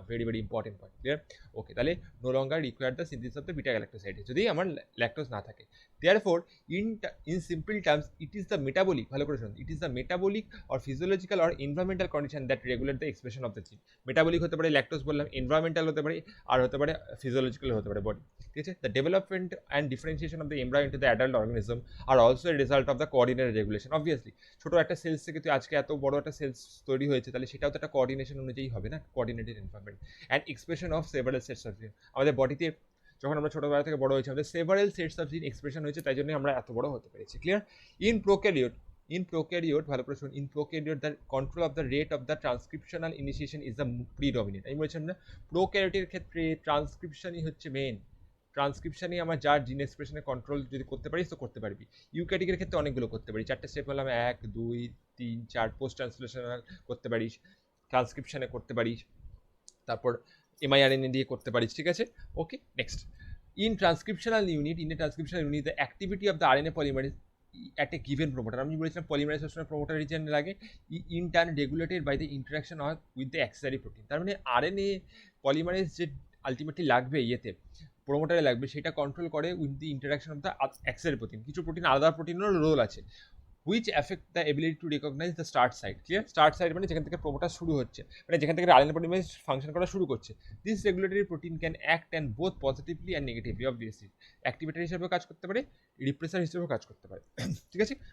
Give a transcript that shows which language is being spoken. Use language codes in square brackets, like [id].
[en] Very very important point. Clear? Okay, তাহলে no longer require the synthesis of the beta galactoside [bn] যদি আমার lactose না থাকে। [en] Therefore, in simple terms, it is the metabolic, [bn] ভালো করে শুনুন, [en] it is the metabolic or physiological or environmental condition that regulate the expression of the gene. [bn] Metabolic হতে পারে lactose বললাম, environmental হতে পারে, আর হতে পারে physiological হতে পারে বডি, ঠিক আছে? [en] The development and differentiation of the embryo into the adult organism are also a result of the coordinated regulation. [bn] Obviously, ছোট একটা সেলস থেকে তুই আজকে এত বড় একটা সেলস তৈরি হয়েছে, তাহলে সেটাও তো একটা কোঅর্ডিনেশন অনুযায়ী হবে না, [en] Coordinated environment and expression of several sets of gene. [bn] আমাদের বডিতে যখন আমরা ছোটবেলা থেকে বড় হয়েছি, আমাদের [en] several sets of gene expression [bn] হয়েছে, তাই জন্য আমরা এত বড় হতে পেরেছি। ক্লিয়ার? [en] in prokaryote [bn] ভালো করে শুনুন, [en] In prokaryote the control of the rate of the transcriptional initiation is the predominant. [bn] আমি বলছিলাম না, প্রোক্যারিওটের ক্ষেত্রে ট্রান্সক্রিপশনই হচ্ছে মেন। ট্রান্সক্রিপশনই আমার যার জিন এক্সপ্রেশনে কন্ট্রোল যদি করতে পারিস তো করতে পারবি। ইউক্যারিওটের ক্ষেত্রে অনেকগুলো করতে পারি, 4টে স্টেপ বললাম, 1 2 3 4, পোস্ট ট্রান্সলেশনাল করতে পারিস, ট্রান্সক্রিপশনে করতে পারিস, তারপর এমআইআরএনএ দিয়ে করতে পারিস, ঠিক আছে? ওকে, next. [en] in a transcriptional unit, the activity of the RNA polymerase at a given promoter, [bn] আমি বলেছিলাম পলিমারেজ সবসময় প্রোমোটার রিজিয়ন লাগে, [en] In turn regulated by the interaction of with the accessory protein. [bn] তার মানে আরএনএ পলিমারেজ যে ultimately লাগবে ইয়েতে, প্রোমোটারে লাগবে, সেটা কন্ট্রোল করে [en] With the interaction of the accessory protein. [bn] কিছু প্রোটিন, আলাদা প্রোটিনেরও রোল আছে, [en] which affect the ability to recognize the start site. Clear? [bn] Start site মানে যেখান থেকে প্রোমোটার শুরু হচ্ছে, মানে যেখান থেকে আরএনএ পলিমারেজ ফাংশন করা শুরু করছে। [en] This regulatory protein can act and both positively and negatively, obviously. [bn] Activator হিসেবেও কাজ করতে পারে, রিপ্রেসার হিসেবেও কাজ করতে পারে, ঠিক আছে?